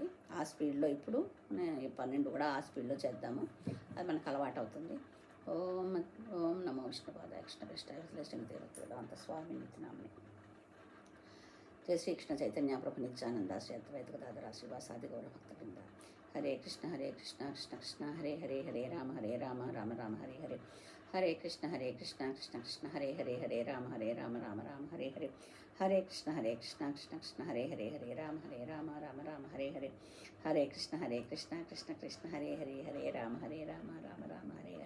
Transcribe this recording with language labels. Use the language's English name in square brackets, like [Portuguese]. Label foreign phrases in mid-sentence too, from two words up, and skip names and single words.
[Telugu] ఆ స్పీడ్లో ఇప్పుడు 12 కూడా ఆ స్పీడ్లో చేద్దాము, అది మనకు అలవాటు అవుతుంది. [Sanskrit] ఓం ఓం నమో విష్ణుపాదాయ కృష్ణ కృష్ణాయ వేదాంత స్వామి నిత్యనామిని. జయ శ్రీకృష్ణ చైతన్య ప్రభు నిత్యానంద శ్రీ అద్వైత గదాధర శ్రీవాసాది గౌర భక్త బృంద. హరే కృష్ణ కృష్ణ కృష్ణ హరే హరే హరే రామ రామ రామ హరే హరే. హరే కృష్ణ కృష్ణ కృష్ణ హరే హరే రామ రామ రామ హరే హరే. హరే కృష్ణ కృష్ణ కృష్ణ హరే హరే రామ రామ రామ హరే హరే. హరే కృష్ణ కృష్ణ కృష్ణ హరే హరే రామ రామ రామ హరే హరే.